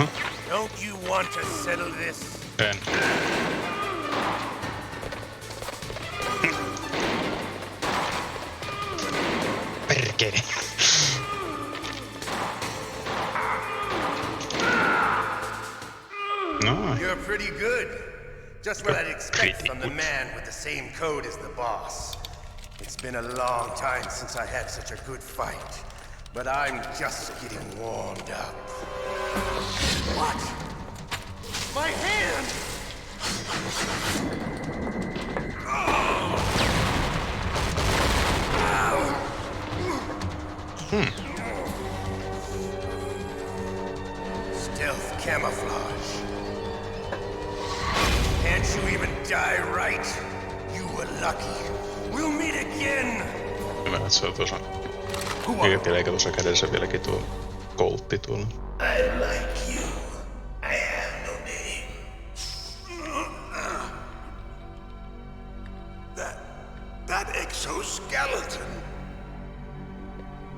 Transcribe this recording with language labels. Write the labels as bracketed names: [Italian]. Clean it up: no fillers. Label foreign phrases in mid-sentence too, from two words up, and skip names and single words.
[English] Don't you want to settle this? [Finnish] En. Perkele. [English] No. You're pretty good. Just what I'd expect from the man with the same code as the boss. It's been a long time since I had such a good fight. But I'm just getting warmed up. What? My hand! Stealth camouflage. Can't you even die right? You were lucky. We'll meet again! [Finnish] Hyvä, että se on tuossa. Eikä tuossa kädessä vieläkin tuo koltti tuolla. [English] I like you. I have no name. That exoskeleton.